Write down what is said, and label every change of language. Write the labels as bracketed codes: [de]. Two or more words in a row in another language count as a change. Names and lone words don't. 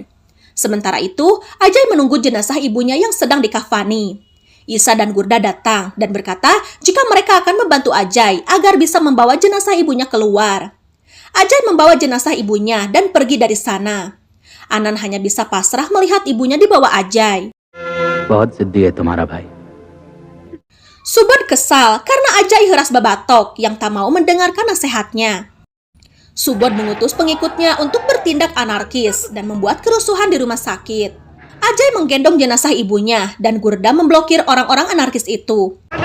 [id] Sementara itu, Ajay menunggu jenazah ibunya yang sedang dikafani. Isa dan Gurda datang dan berkata jika mereka akan membantu Ajay agar bisa membawa jenazah ibunya keluar. Ajay membawa jenazah ibunya dan pergi dari sana. Anand hanya bisa pasrah melihat ibunya dibawa Ajay. [hi] बहुत जिद्दी है तुम्हारा भाई. [id] Subodh kesal karena Ajay heras babatok yang tak mau mendengarkan nasihatnya. Subodh mengutus pengikutnya untuk bertindak anarkis dan membuat kerusuhan di rumah sakit. Ajay menggendong jenazah ibunya dan Gurda memblokir orang-orang anarkis itu.